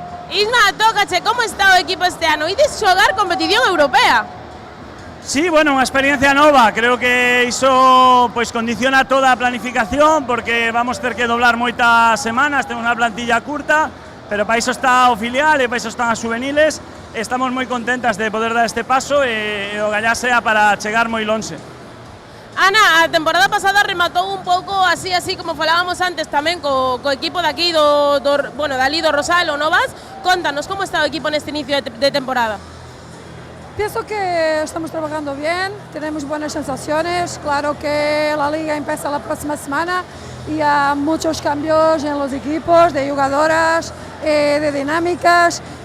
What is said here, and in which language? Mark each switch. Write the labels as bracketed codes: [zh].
[gl] Isma, tócache, como está o equipo este ano? Ides xogar competición europea? Sí, bueno, unha experiencia nova, creo que iso pois condiciona toda a planificación porque vamos ter que doblar moitas semanas, temos unha plantilla curta, pero para iso está o filial e para iso están as juveniles. Estamos moi contentas de poder dar este paso e o gallá sea para chegar moi lonxe. Ana, a temporada pasada rematou un pouco así como falábamos antes tamén co equipo de aquí dali do Rosal o Novas. Contanos, como está o equipo neste inicio de temporada? [es] Pienso que estamos trabajando bien, tenemos buenas sensaciones, claro que la liga empieza la próxima semana y hay muchos cambios en los equipos, de jugadoras, de dinámicas.